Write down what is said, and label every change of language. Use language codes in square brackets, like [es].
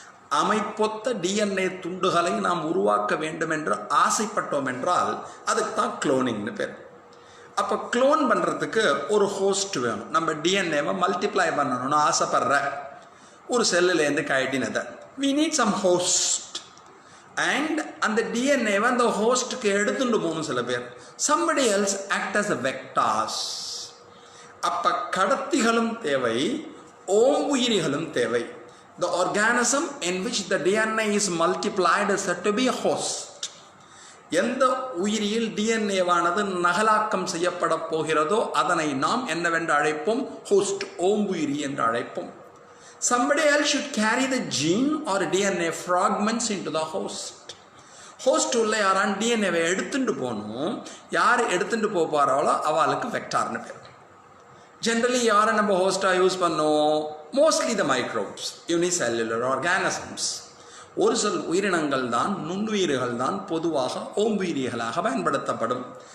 [ta] அமைப்பொத்த DNA துண்டுகளை நாம் உருவாக்க வேண்டும் என்று ஆசைப்பட்டோம் என்றால் அதுக்கு தான் க்ளோனிங்னு பேர். அப்போ க்ளோன் பண்ணுறதுக்கு ஒரு ஹோஸ்ட் வேணும். நம்ம டிஎன்ஏவை மல்டிப்ளை பண்ணணும்னு ஆசைப்படுற ஒரு செல்லுலேருந்து கழட்டினதை [en] we need some host, and [ta] அந்த டிஎன்ஏவை அந்த ஹோஸ்ட்டுக்கு எடுத்துட்டு போகணும் சில பேர். [en] somebody else act as a vectors. [ta] அப்போ கடத்திகளும் தேவை, ஓம்புயிரிகளும் தேவை. [en] the organism in which the DNA is multiplied is said to be a host. [ta] எந்த உயிரியில் டிஎன்ஏவானது நகலாக்கம் செய்யப்பட போகிறதோ அதனை நாம் என்னவென்று அழைப்போம்? ஹோஸ்ட், ஓம்புயிரி என்று அழைப்போம். [en] somebody else should carry the gene or DNA fragments into the host. [ta] Host உள்ள யாரான் டிஎன்ஏவை எடுத்துட்டு போகணும். யார் எடுத்துட்டு போகிறாளோ அவளுக்கு வெக்டார்னு பேர். ஜென்ரலி யாரை நம்ம ஹோஸ்டாக யூஸ் பண்ணோம்? [en] Mostly the microbes, unicellular organisms. [ta] ஒரு சில உயிரினங்கள் தான், நுண்ணுயிர்கள் தான் பொதுவாக ஓம்புயிரிகளாக பயன்படுத்தப்படும்.